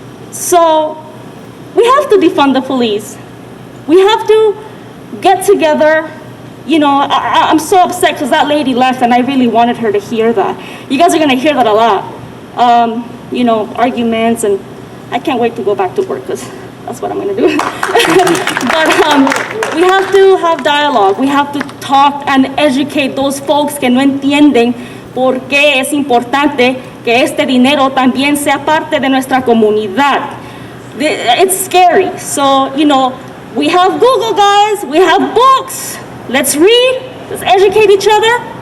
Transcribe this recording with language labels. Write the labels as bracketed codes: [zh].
[en] So we have to defund the police. We have to get together. You know, I'm so upset because that lady left and I really wanted her to hear that. You guys are going to hear that a lot. You know, arguments, and I can't wait to go back to work because that's what I'm going to do. But we have to have dialogue. We have to talk and educate those folks [es] que no entienden por qué es importante que este dinero también sea parte de nuestra comunidad. [en] It's scary. So, you know, we have Google, guys. We have books. Let's read. Let's educate each other.